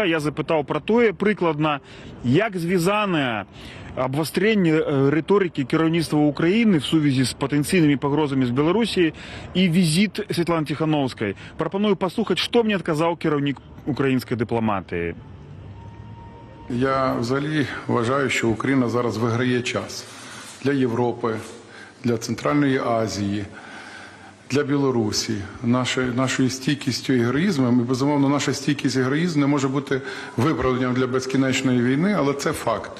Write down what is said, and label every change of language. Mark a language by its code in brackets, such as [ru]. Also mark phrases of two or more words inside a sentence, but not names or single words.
[be] Я запытаў пра тое прыкладна, як звязанае абвастрэнне рыторыкі кіраўніцтва Украіны в сувязі з патэнцыйнымі пагрозамі з Беларусі і візіт Светланы Тихановскай. Прапаную паслухаць, што мне адказаў кіраўнік украінскай дыпламатыі. [uk] Я взагалі вважаю, що Україна зараз виграє час для Європи, для Центральної Азії, для Білорусі. Нашою стійкістю і героїзмом, і, безумовно, наша стійкість і героїзм не може бути виправданням для безкінечної війни, але це факт.